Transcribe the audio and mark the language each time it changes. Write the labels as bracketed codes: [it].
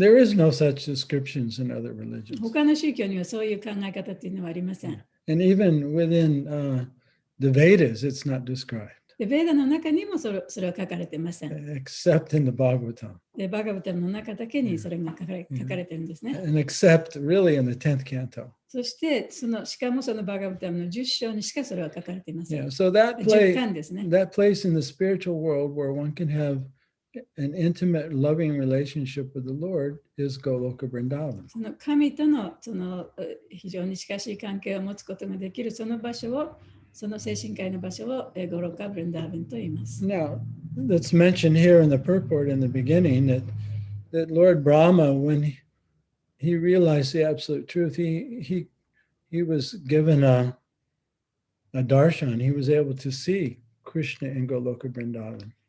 [en] There is no such descriptions in other religions. [ja] 他の宗教にはそういう考え方っていうのはありません。 [en] And even within the Vedas, it's not described, [ja] で、ベーダの中にもそれは書かれてません。 [en] except in the Bhagavatam, [ja] で、バガバタムの中だけにそれが書かれてるんですね。 [en] and except really in the 10th canto. [ja] そして、しかもそのバガバタムの10章にしかそれは書かれていません。 [en] Yeah, so that [ja] 10巻ですね。 [en] place in the spiritual world where one can have an intimate, loving relationship with the Lord is Goloka Vrindavan. [ja] その神との非常に近しい関係を持つことができるその場所を、その精神科医の場所をゴロカ・ブリンダーヴンと言います。 [en] Now, that's mentioned here in the purport in the beginning that Lord Brahma, when he realized the absolute truth, he was given a darshan. He was able to see Krishna in Goloka Vrindavan.